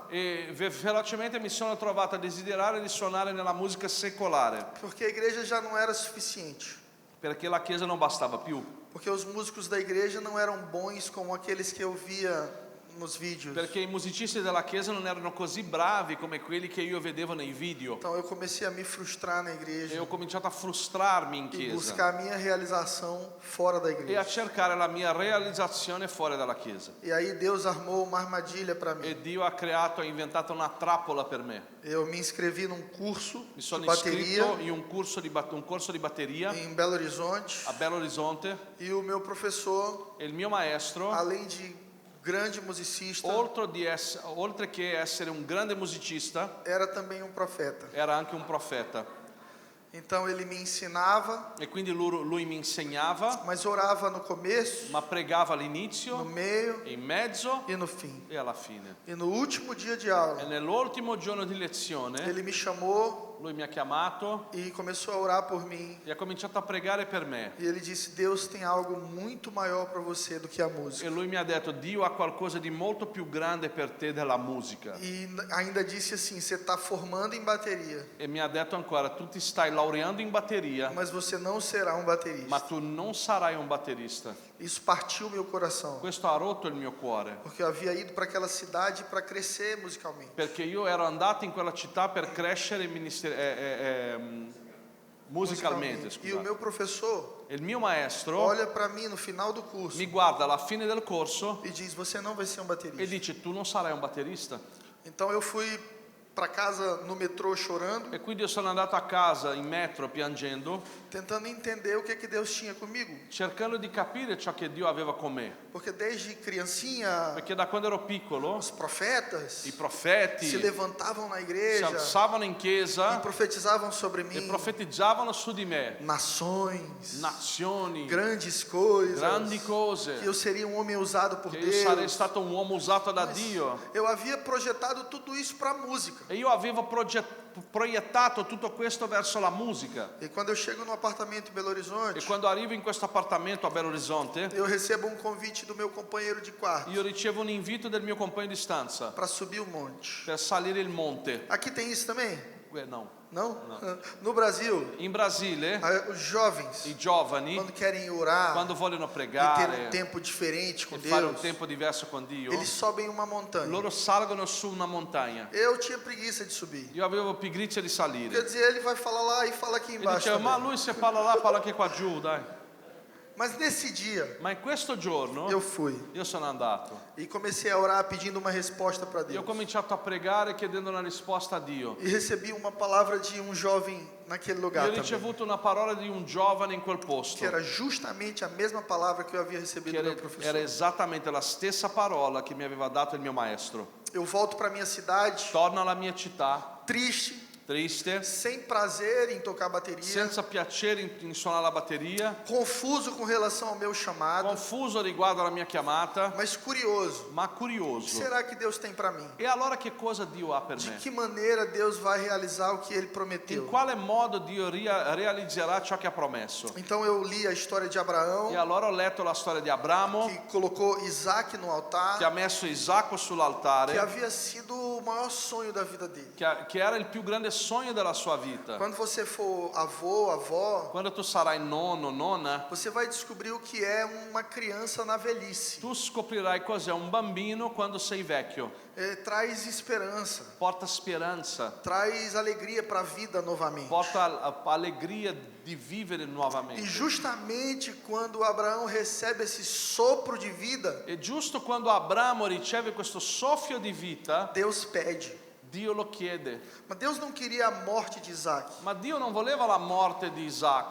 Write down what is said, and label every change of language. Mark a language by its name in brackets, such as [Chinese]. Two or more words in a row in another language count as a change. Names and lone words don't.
[Italian] E velocemente mi sono trovato a desiderare di suonare nella musica secolare, [Portuguese] porque a igreja já não era suficiente, [Italian] perché la chiesa non bastava più, [Portuguese] porque os músicos da igreja não eram bons como aqueles que eu via nos vídeos. [Italian] perché i musicisti della chiesa non erano così bravi come quelli che io vedevo nei video. [Portuguese] Então eu comecei a me frustrar na [Italian] E [Portuguese] igreja [Italian] ho cominciato a frustrarmi in [Portuguese] e [Italian] chiesa [Portuguese] buscar a minha realização fora da [Italian] e a [Portuguese] igreja. [Italian] cercare la mia realizzazione fuori dalla chiesa. [Portuguese] E aí Deus armou uma armadilha para mim. [Italian] E Dio ha inventato una trappola per me. [Portuguese] Eu me inscrevi num curso [Italian] Mi sono [Portuguese] de bateria [Italian] iscritto in un corso di batteria [Portuguese] em Belo Horizonte [Italian] a Belo Horizonte [Portuguese] e o meu professor, [Italian] e il mio maestro, [Portuguese] além de grande musicista, [Italian] oltre che essere un grande musicista, [Portuguese] era também um profeta. [Italian] era anche un profeta. [Portuguese] Então ele me ensinava, [Italian] E quindi lui mi insegnava, [Portuguese] mas orava no começo, [Italian] ma pregava [Portuguese] no [Italian] all'inizio, [Portuguese] meio [Italian] in mezzo [Portuguese] e no fim. [Italian] e alla fine. [Portuguese] E no último dia de [Italian] E [Portuguese] aula, [Italian] nell'ultimo giorno di lezione, [Portuguese] ele me chamou [Italian] lui mi ha chiamato [Portuguese] e começou a orar por mim. [Italian] e ha cominciato a pregare per me. [Portuguese] E ele disse: Deus tem algo muito maior para você do que a [Italian] E [Portuguese] música. [Italian] lui mi ha detto, Dio ha qualcosa di molto più grande per te della musica. [Portuguese] E ainda disse assim: você está formando em bateria, [Italian] E mi ha detto ancora, tu ti stai laureando in batteria, [Portuguese] mas você não será um [Italian] ma [Portuguese] baterista. [Italian] tu non sarai un batterista. [Portuguese] Isso partiu meu coração, [Italian] Questo ha rotto il mio cuore, [Portuguese] porque eu havia ido para aquela cidade para crescer musicalmente. [Italian] perché io ero andato in quella città per crescere musicalmente. [Portuguese] E o [Italian] Scusate. [Portuguese] meu professor [Italian] Il mio maestro [Portuguese] olha para mim no final do curso [Italian] mi guarda alla fine del corso [Portuguese] e diz: você não vai ser um [Italian] e [Portuguese] baterista. [Italian] dice, tu non sarai un batterista. [Portuguese] Então eu fui para casa no metrô chorando, [Italian] E quindi io sono andato a casa in metro piangendo, [Portuguese] tentando entender o que Deus tinha comigo, [Italian] cercando di capire ciò che Dio aveva con me. [Portuguese] porque desde criancinha [Italian] Perché da quando ero piccolo [Portuguese] os profetas [Italian] i profeti [Portuguese] se levantavam na [Italian] si [Portuguese] igreja [Italian] alzavano in [Portuguese] e [Italian] chiesa [Portuguese] profetizavam sobre [Italian] e [Portuguese] mim [Italian] profetizzavano su di me [Portuguese] nações, [Italian] nazioni, [Portuguese] grandes coisas, [Italian] grandi [Portuguese] que [Italian] cose, [Portuguese] eu seria um homem usado por [Italian] che io sarei [Portuguese] Deus. [Italian] stato un uomo usato da Dio. [Portuguese] Eu havia projetado tudo isso para a música. [Italian] E io avevo proiettato tutto questo verso la musica. [Portuguese] E quando eu chego no apartamento em Belo [Italian] E [Portuguese] Horizonte, [Italian] quando arrivo in questo appartamento a Belo Horizonte, [Portuguese] eu recebo um convite do meu companheiro de quarto [Italian] io ricevo un invito del mio compagno di stanza [Portuguese] para subir o monte. [Italian] per salire il monte. [Portuguese] Aqui tem isso também? [Italian] No. [Portuguese] Não? No Brasil, [Italian] In Brasile, [Portuguese] os jovens, [Italian] i giovani, [Portuguese] quando querem orar [Italian] quando vogliono [Portuguese] e ter um [Italian] pregare [Portuguese] tempo diferente com [Italian] e fare un [Portuguese] Deus, [Italian] tempo diverso con Dio, [Portuguese] eles sobem uma montanha. [Italian] loro salgono su una montagna. [Portuguese] Eu tinha preguiça de subir. [Italian] Io avevo pigrizia di [Portuguese] Quer [Italian] salire. [Portuguese] dizer, ele vai falar lá e fala aqui [Italian] E [Portuguese] embaixo [Italian] dicevo, ma [Portuguese] também. [Italian] lui se parla là, parla anche qua giù, dai. [Portuguese] Mas nesse dia, [Italian] Ma in questo giorno [Portuguese] eu fui [Italian] io sono andato. [Portuguese] e comecei a orar pedindo uma resposta para [Italian] Io ho [Portuguese] Deus. [Italian] cominciato a pregare chiedendo una risposta a Dio. [Portuguese] E recebi uma palavra de um jovem naquele lugar [Italian] Io ho [Portuguese] também, [Italian] ricevuto una parola di un giovane in quel posto, [Portuguese] que era justamente a mesma palavra que eu havia recebido [Italian] che [Portuguese] do meu [Italian] era [Portuguese] professor. [Italian] esattamente la stessa parola che mi aveva dato il mio maestro. [Portuguese] Eu volto para minha cidade, [Italian] Torno alla mia città, [Portuguese] triste, [Italian] triste, [Portuguese] sem prazer em tocar bateria, [Italian] senza piacere in suonare la batteria, [Portuguese] confuso com relação ao meu chamado, [Italian] confuso riguardo alla mia chiamata, [Portuguese] mas curioso. [Italian] ma [Portuguese] O que [Italian] curioso. [Portuguese] será que Deus tem para mim? [Italian] E allora che cosa Dio ha per [Portuguese] De [Italian] me? [Portuguese] que maneira Deus vai realizar o que Ele [Italian] In [Portuguese] prometeu? [Italian] quale modo Dio realizzerà ciò che ha promesso? [Portuguese] Então eu li a história de Abraão, [Italian] E allora ho letto la storia di Abramo, [Portuguese] que colocou Isaac no [Italian] che ha [Portuguese] altar, [Italian] messo Isacco [Portuguese] que [Italian] sull'altare, [Portuguese] havia sido o maior sonho da vida dele. [Italian] che era il più grande sogno della sua vita. [Portuguese] Quando você for avô, avó, [Italian] Quando tu sarai nonno, nonna, [Portuguese] você vai descobrir o que é uma criança na velhice. [Italian] tu scoprirai cos'è un bambino quando sei vecchio. [Portuguese] Traz esperança, [Italian] Porta speranza, [Portuguese] traz alegria para a vida novamente. [Italian] porta a alegria di vivere [Portuguese] E [Italian] nuovamente. [Portuguese] justamente quando Abraão recebe esse sopro de vida, [Italian] E giusto quando Abramo riceve questo soffio di vita, [Portuguese] Deus pede. [Italian] Dio lo chiede. [Portuguese] Mas Deus não queria a morte de Isaac. [Italian] Ma Dio non voleva la morte di Isacco,